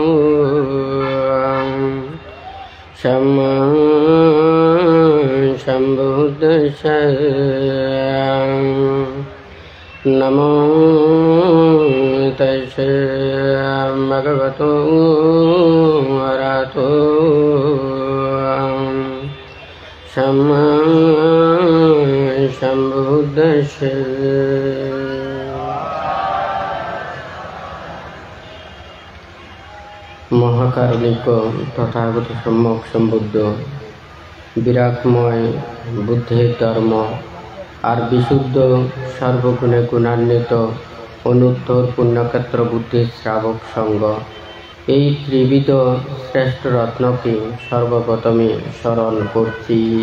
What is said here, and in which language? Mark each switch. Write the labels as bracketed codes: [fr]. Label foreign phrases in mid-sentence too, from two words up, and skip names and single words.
[pi] sama sambuddhassa namo tassa bhagavato arahato sama sambuddhassa। [bn] মহাকারণিক তথাগত সম্যক সম্বুদ্ধ বিরাটময় বুদ্ধের ধর্ম আর বিশুদ্ধ সর্বগুণে গুণান্বিত অনুত্তর পুণ্যক্ষেত্র বুদ্ধির শ্রাবক সঙ্গ এই ত্রিবিধ শ্রেষ্ঠ রত্নকে সর্বপ্রথমে স্মরণ করছি।